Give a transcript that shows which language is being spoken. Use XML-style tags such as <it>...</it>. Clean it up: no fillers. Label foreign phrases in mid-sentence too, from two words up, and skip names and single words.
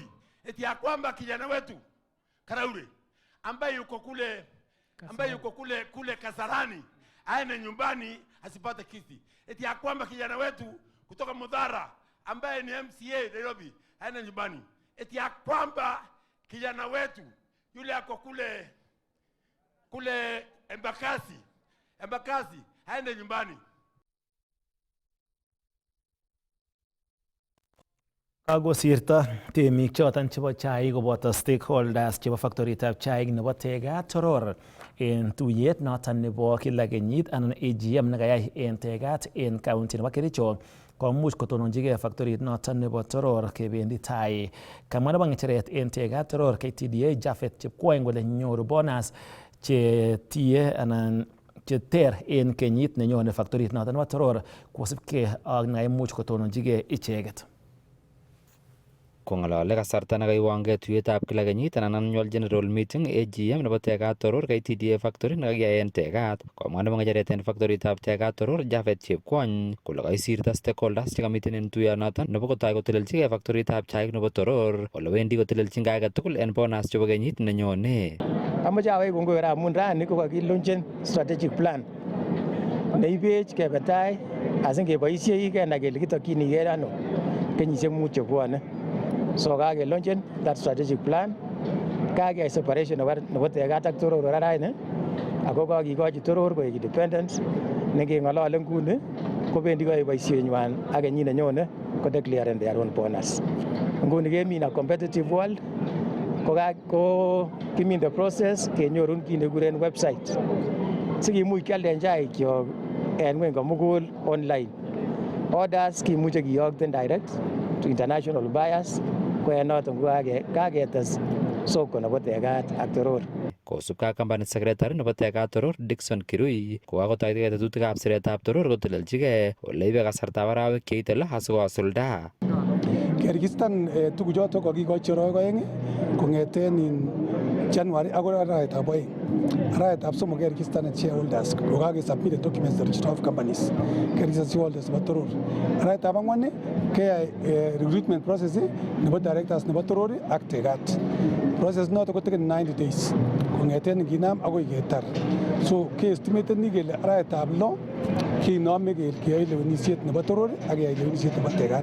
<sw>Eti ya kwamba kijana wetu Karaure ambaye yuko kule Kasarani aende nyumbani asipate kiti. Eti ya kwamba kijana wetu kutoka Mudhara ambaye ni MCA Nairobi aende nyumbani. Eti ya kwamba kijana wetu yule ako kule Embakasi aende nyumbani.</sw> <kln>Kagosirto temik choton chebo chaik koboto stakeholders chebo factoritab chaik nebo Tegat Toror en tuyet noton nebo kila kenyit anan AGM nekayai en Tegat en county nebo Kericho komuch kotononjigei factorit noton nebo Toror kebendi tai. Kamwa nebo ng'echeret en Tegat Toror KTDA Japhet Chepkwony kole nyoru bonus chetie anan cheter en kenyit nenyone factorit noton nebo Toror kosibkei ak naimuch kotononjigei icheket. Kong'alale kasarta nekaiwangei tuyetab kila kenyit anan</kln> <en>annual general meeting AGM</en> <kln>nebo Tegat Toror KTDA factory nekakiyai en Tegat, komwa nebo ng'echeret en factoritab Tegat Toror Japhet Chepkwony kole kaisirta stakeholders chekamiten en tuyonoton nebo kotoi kotelelchigei factoritab chaik nebo Toror ole wendi kotelelchin kei age tugul en bonus chebo kenyit nenyone. Amoche awech kongoi kora amun rani kokakilonchen</kln> <en>strategic plan</en> <kln>neibech kebe tai asingeboisie kenai kele kitokyinigei ano kenyisiek mut chebwone. So kakelonchen</kln> <en>that strategic plan,</en> <kln>kakeyai separation nebo Tegat ak Toror raini, ako kakikochi Toror koek independent nekeng'olole nguni kobendi koyoe boisienywan ak kenyit nenyone ko declaren</kln> <en>their own bonus.</en> <kln>Nguni kemi</kln> <en>in a competitive world,</en> <kln>ko kimi</kln> <en>in the process</en> <kln>kenyorun kit nekikuren website sikimuch kialden chaikyok en ngweny komugul online. Orders kimuche kiyokten</kln> <en>direct to international buyers</en> <kln>ko en noton kaketes soko nebo Tegat ak Toror. Kosubkei ak</kln> <en>company secretary</en> <kln>nebo Tegat Toror Dickson Kirui kokakotoi tetutikab siretab Toror kotelelchigei ole ibe kasartab arawek cheite 6 asikosulda. Keregistan tuguchoto kokikochi arawek 2 kong'eten January akoi arawetab 2. Arawetab 3 keregistan shareholders kokakesubmit</kln> <en>documents to register of companies</en> <kln>keregistan shareholders nebo Toror. Arawetab 4 keyai</kln> <en>recruitment process</en> <kln>nebo directors nebo Toror ak Tegat. Process noto kotekeni</kln> <en>90 days</en> <kln>kong'eten nginam akoi ketar. So keestimaten ni kele arawetab 6 kinome keyoe lewenisiet nebo Toror ak keyai lewenisiet nebo Tegat.</kln>